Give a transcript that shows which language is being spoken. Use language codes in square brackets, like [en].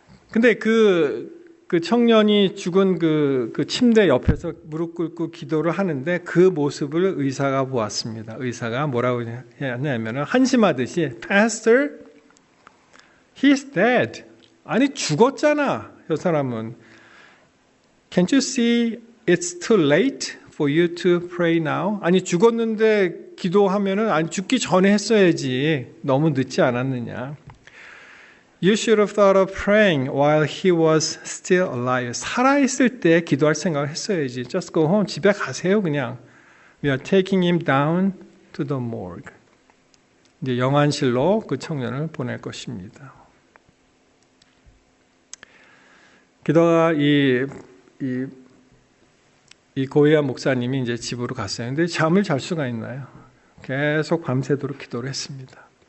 [ko] 근데 그 청년이 죽은 그 침대 옆에서 무릎 꿇고 기도를 하는데 그 모습을 의사가 보았습니다. 의사가 뭐라고 하냐면 한심하듯이 [en] Pastor, he's dead. [ko] 아니 죽었잖아. 저 사람은. [en] Can't you see it's too late for you to pray now? [ko] 아니 죽었는데 기도하면은 아니 죽기 전에 했어야지. 너무 늦지 않았느냐. [en] You should have thought of praying while he was still alive. [ko] 살아있을 때 기도할 생각을 했어야지. [en] Just go home. [ko] 집에 가세요 그냥. [en] We are taking him down to the morgue. [ko] 이제 영안실로 그 청년을 보낼 것입니다. 게다가 이 고이아 목사님이 이제 집으로 갔어요. 근데 잠을 잘 수가 있나요? 계속 밤새도록 기도를 했습니다.